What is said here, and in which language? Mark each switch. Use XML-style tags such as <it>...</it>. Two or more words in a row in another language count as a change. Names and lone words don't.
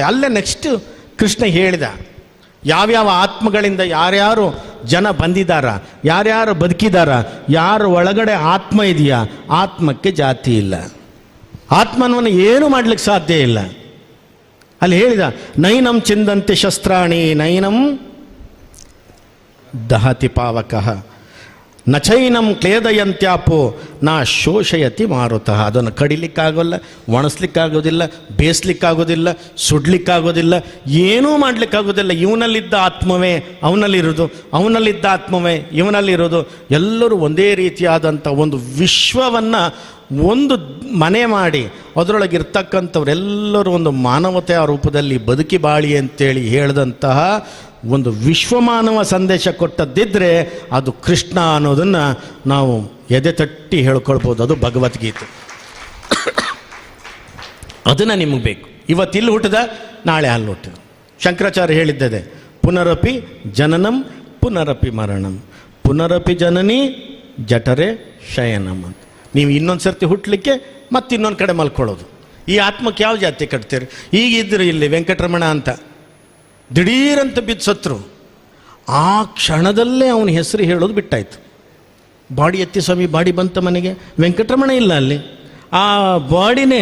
<kn>ಅಲ್ಲೇ ನೆಕ್ಸ್ಟ್ ಕೃಷ್ಣ ಹೇಳಿದ, ಯಾವ್ಯಾವ ಆತ್ಮಗಳಿಂದ ಯಾರ್ಯಾರು ಜನ ಬಂದಿದ್ದಾರ, ಯಾರ್ಯಾರು ಬದುಕಿದಾರ, ಯಾರ ಒಳಗಡೆ ಆತ್ಮ ಇದೆಯಾ, ಆತ್ಮಕ್ಕೆ ಜಾತಿ ಇಲ್ಲ. ಆತ್ಮನವನ್ನು ಏನು ಮಾಡಲಿಕ್ಕೆ ಸಾಧ್ಯ ಇಲ್ಲ. ಅಲ್ಲಿ ಹೇಳಿದ,</kn> <sa>ನೈನಂ ಚಿಂದಂತೆ ಶಸ್ತ್ರಾಣಿ ನೈನಂ ದಹತಿ ಪಾವಕಃ ನಚೈನಂ ಕ್ಲೇದಯಂತ್ಯಾಪೋ ನಾ ಶೋಷಯತಿ ಮಾರುತಃ.</sa> <kn>ಅದನ್ನು ಕಡಿಲಿಕ್ಕಾಗೋಲ್ಲ, ಒಣಸ್ಲಿಕ್ಕಾಗೋದಿಲ್ಲ, ಬೇಯಿಸ್ಲಿಕ್ಕಾಗೋದಿಲ್ಲ, ಸುಡ್ಲಿಕ್ಕಾಗೋದಿಲ್ಲ, ಏನೂ ಮಾಡಲಿಕ್ಕಾಗೋದಿಲ್ಲ. ಇವನಲ್ಲಿದ್ದ ಆತ್ಮವೇ ಅವನಲ್ಲಿರೋದು, ಅವನಲ್ಲಿದ್ದ ಆತ್ಮವೇ ಇವನಲ್ಲಿರೋದು. ಎಲ್ಲರೂ ಒಂದೇ ರೀತಿಯಾದಂಥ ಒಂದು ವಿಶ್ವವನ್ನು ಒಂದು ಮನೆ ಮಾಡಿ ಅದರೊಳಗಿರ್ತಕ್ಕಂಥವರೆಲ್ಲರೂ ಒಂದು ಮಾನವತೆಯ ರೂಪದಲ್ಲಿ ಬದುಕಿ ಬಾಳಿ ಅಂತೇಳಿ ಹೇಳಿದಂತಹ ಒಂದು ವಿಶ್ವಮಾನವ ಸಂದೇಶ ಕೊಟ್ಟದ್ದಿದ್ದರೆ ಅದು ಕೃಷ್ಣ ಅನ್ನೋದನ್ನು ನಾವು ಎದೆ ತಟ್ಟಿ ಹೇಳ್ಕೊಳ್ಬೋದು. ಅದು ಭಗವದ್ಗೀತೆ. ಅದನ್ನು ನಿಮಗೆ ಬೇಕು. ಇವತ್ತಿಲ್ಲಿ ಹುಟ್ಟಿದ, ನಾಳೆ ಅಲ್ಲಿ ಹುಟ್ಟಿದ. ಶಂಕರಾಚಾರ್ಯ ಹೇಳಿದ್ದದೆ,</kn> <sa>ಪುನರಪಿ ಜನನಂ ಪುನರಪಿ ಮರಣಂ ಪುನರಪಿ ಜನನಿ ಜಠರೆ ಶಯನಂ</sa> <kn>ಅಂತ. ನೀವು ಇನ್ನೊಂದು ಸರ್ತಿ ಹುಟ್ಟಲಿಕ್ಕೆ ಮತ್ತೆ ಇನ್ನೊಂದು ಕಡೆ ಮಲ್ಕೊಳ್ಳೋದು. ಈ ಆತ್ಮಕ್ಕೆ ಯಾವ ಜಾತಿ ಕಟ್ತೀರಿ? ಈಗಿದ್ರು ಇಲ್ಲಿ ವೆಂಕಟರಮಣ ಅಂತ ದಿಢೀರಂತ ಬಿದ್ದು ಸತ್ರು. ಆ ಕ್ಷಣದಲ್ಲೇ ಅವನ ಹೆಸರು ಹೇಳೋದು ಬಿಟ್ಟಾಯ್ತು. ಬಾಡಿ ಎತ್ತಿ ಸ್ವಾಮಿ, ಬಾಡಿ ಬಂತ ಮನೆಗೆ, ವೆಂಕಟರಮಣ ಇಲ್ಲ ಅಲ್ಲಿ, ಆ ಬಾಡಿನೇ.</kn>